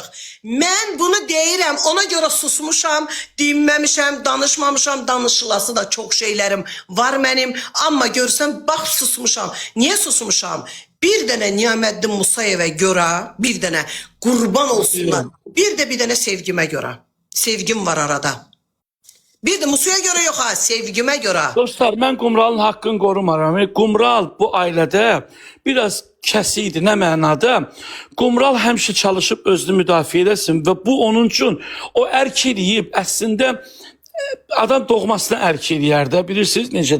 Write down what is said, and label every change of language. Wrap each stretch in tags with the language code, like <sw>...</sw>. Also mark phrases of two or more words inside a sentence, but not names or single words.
<az>Mən bunu deyirəm, ona görə susmuşam, dinməmişəm, danışmamışam, danışılası da çox şeylərim var mənim. Amma görsən, bax susmuşam. Niyə susmuşam? Bir dənə Niyamətli Musayevə görə, bir dənə qurban olsunlar. Bir dənə sevgimə görə. Sevgim var arada.</az> <tr>Bir de Musa'ya göre yok ha, sevgime göre.</tr> <az>Dostlar, mən Qumralın haqqını qorumaram. Qumral bu ailədə biraz kəsiydi, nə mənada? Qumral həmişə çalışıb özünü müdafiə edesin və bu onun üçün o ərk eləyib, əslində adam doğmasına ərk eləyər də, bilirsiniz necədir.</az>